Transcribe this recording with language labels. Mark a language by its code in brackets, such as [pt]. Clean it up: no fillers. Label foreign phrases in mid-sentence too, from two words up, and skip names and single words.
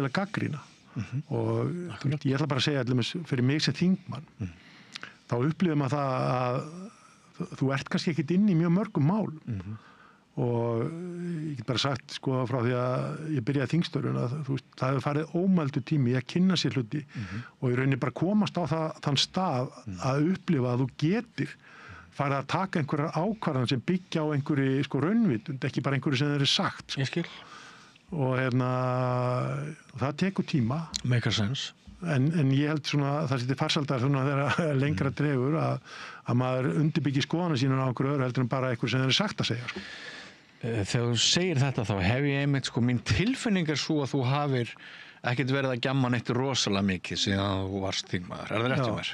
[is] að gagnrýna og ég ætla bara að segja allir fyrir mig sem þingmann þá upplifum að það að þú ert kannski ekkert inn í mjög mörgum málum og ég get bara sagt frá því að ég byrjaði þingstörfun að það hefur farið ómældur tími að kynna sér hluti og í rauninni bara komast á þann stað að upplifa að þú getir farið að taka einhverjar ákvarðanir sem byggja á einhverju raunvitund, ekki bara einhverju sem þeir eru sagt. Ég skil. Og það tekur tíma. [en] Make a sense. [is] En ég held það sé til farsaldar þegar lengra dregur að maður undirbyggi skoðanir sínar á einhverju öðru heldur en bara einhverju sem þeir eru sagt að segja. þegar þú segir þetta þá hef ég einmitt sko, mín tilfinning svo að þú hafir ekkert verið að gjamma neitt rosalega mikið síðan þú varst þingmaður, það rétt hjá mér?